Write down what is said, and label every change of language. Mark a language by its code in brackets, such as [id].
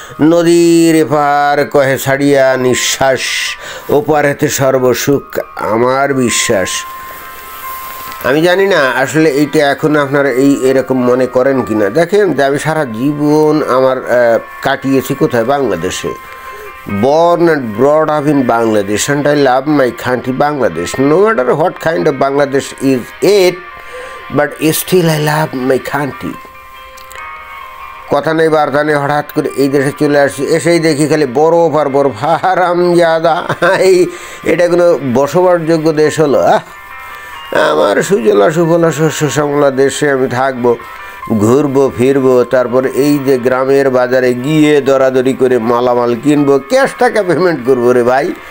[bn] নদীর এপার কহে ছাড়িয়া নিঃশ্বাস, ওপার হেতে সর্বসুখ আমার বিশ্বাস। আমি জানি না আসলে এইটা এখন আপনারা এরকম মনে করেন কি না। দেখেন যে আমি সারা জীবন আমার কাটিয়েছি কোথায়? বাংলাদেশে। [en] Born and brought up in Bangladesh, and I love my country Bangladesh. No matter what kind of Bangladesh is it, but still I love my country. [bn] কথা নেই বার্তা নেই, হঠাৎ করে এই দেশে চলে আসছি, এসেই দেখি খালি বরফ আর বরফ। হারামজাদা, এটা কোনো বসবাসযোগ্য দেশ হলো? আমার সুজলা সুফলা শস্য শ্যামলা দেশে আমি থাকবো, ঘুরবো ফিরবো, তারপরে এই যে গ্রামের বাজারে গিয়ে দরাদরি করে মালামাল কিনবো, ক্যাশ টাকা পেমেন্ট করবো রে ভাই।